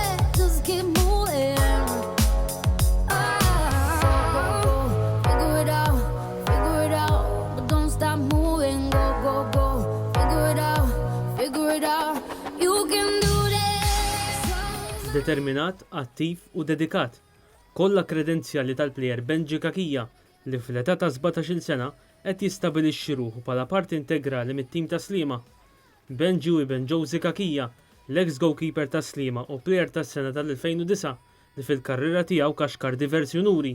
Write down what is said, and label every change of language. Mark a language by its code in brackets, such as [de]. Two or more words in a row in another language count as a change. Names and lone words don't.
[en] Just keep moving. Figure it out, but don't stop moving. Go, figure it out. You can do this. [mt] Determinat, attiv u dedikat. Kollha kredenzjali tal-plejer Benji Kakija li fl-età ta' 17-il sena qed jistabilixxi ruħu bħala parti integrali mit-tim ta' Sliema. Benji u ibn Josie Kakija, l-ex goalkeeper ta' Sliema u plejer tas-sena tal-2009 li fil-karriera tiegħu kaxkar diversi unuri.